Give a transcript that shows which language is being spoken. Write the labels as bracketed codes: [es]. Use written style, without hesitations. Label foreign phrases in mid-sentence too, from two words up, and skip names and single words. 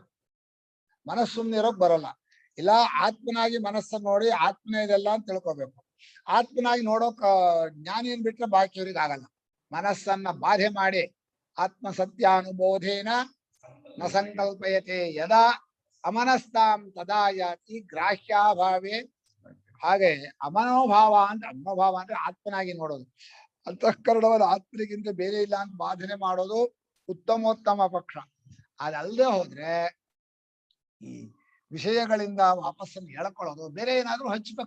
[kn] ಮನಸ್ಸು ಸುಮ್ನೆ ಇರೋಕ್ ಬರಲ್ಲ. ಇಲ್ಲ ಆತ್ಮನಾಗಿ ಮನಸ್ಸನ್ನ ನೋಡಿ ಆತ್ಮನೇ ಇದೆಲ್ಲ ಅಂತ ತಿಳ್ಕೊಬೇಕು. ಆತ್ಮನಾಗಿ ನೋಡೋಕ್ ಜ್ಞಾನಿಯನ್ ಬಿಟ್ರೆ ಬಾಕಿಯವ್ರಿಗೆ ಆಗಲ್ಲ. ಮನಸ್ಸನ್ನ ಬಾಧೆ ಮಾಡಿ [sa] ಆತ್ಮ ಸತ್ಯಾನುಬೋಧೇನ ನ ಸಂಕಲ್ಪಯತೆ ಯದಾ ಅಮನಸ್ತಾಂ ತದಾ ಯಾತಿ ಗ್ರಾಹ್ಯಾಭಾವೇ. [kn] ಹಾಗೆ ಅಮನೋಭಾವ ಅಂದ್ರೆ ಆತ್ಮನಾಗಿ ನೋಡೋದು. ಅಂತಃಕರಣವಾದ ಆತ್ಮನಿಗಿಂತ ಬೇರೆ ಇಲ್ಲ ಅಂತ ಬಾಧನೆ ಮಾಡೋದು ಉತ್ತಮೋತ್ತಮ ಪಕ್ಷ. ಅದಲ್ಲದೆ ಹೋದ್ರೆ ಈ ವಿಷಯಗಳಿಂದ ವಾಪಸ್ಸನ್ನು ಎಳ್ಕೊಳ್ಳೋದು, ಬೇರೆ ಏನಾದ್ರೂ ಹಚ್ಬೇಕು.